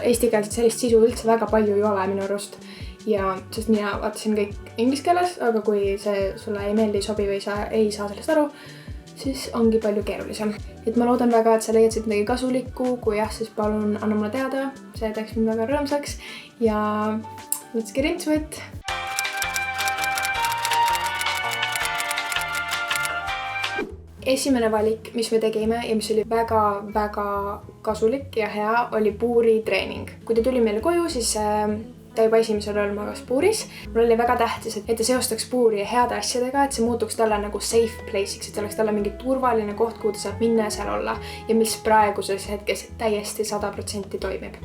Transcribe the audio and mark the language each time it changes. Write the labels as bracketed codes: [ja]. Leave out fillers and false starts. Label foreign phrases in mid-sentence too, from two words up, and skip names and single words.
[et] Eestikeelset sellist sisu üldse väga palju ei ole minu arust ja sest mina vaatasin kõik inglise keeles, aga kui see sulle ei meeldi, sobi või sa ei saa sellest aru, siis ongi palju keerulisem. Et ma loodan väga, et sa leiad midagi kasulikku, kui jah, siis palun anna mulle teada, see teeks mind väga rõõmsaks ja [en] let's get into it! [et] Esimene valik, mis me tegime ja mis oli väga kasulik ja hea, oli puuritreening. Kui ta tuli meile koju, siis ta juba esimesel ööl magas puuris. Mul oli väga tähtis, et ta seostaks puuri heade asjadega, et see muutuks talle nagu [en] safe place'iks, [et] et see oleks talle mingi turvaline koht, kuhu ta saab minna ja seal olla ja mis praeguses hetkes täiesti 100% toimib.